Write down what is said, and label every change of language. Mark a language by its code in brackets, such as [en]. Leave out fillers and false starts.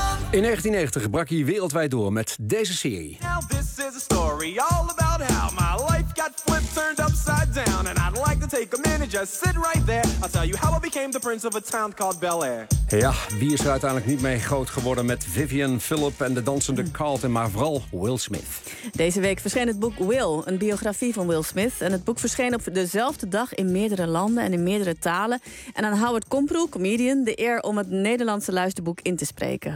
[nl] In 1990 brak hij wereldwijd door met deze serie. [en] Now this is a story all about how my life got flipped, turned upside down. And I'd like to take a minute, just sit right there. I'll tell you how I became the prince of a town called Bel-Air. [nl] Ja, wie is er uiteindelijk niet mee groot geworden met Vivian, Philip en de dansende Carlton, maar vooral Will Smith. Deze week verscheen het boek Will, een biografie van Will Smith. En het boek verscheen op dezelfde dag in meerdere landen en in meerdere talen. En aan Howard Komproe, comedian, de eer om het Nederlandse luisterboek in te spreken.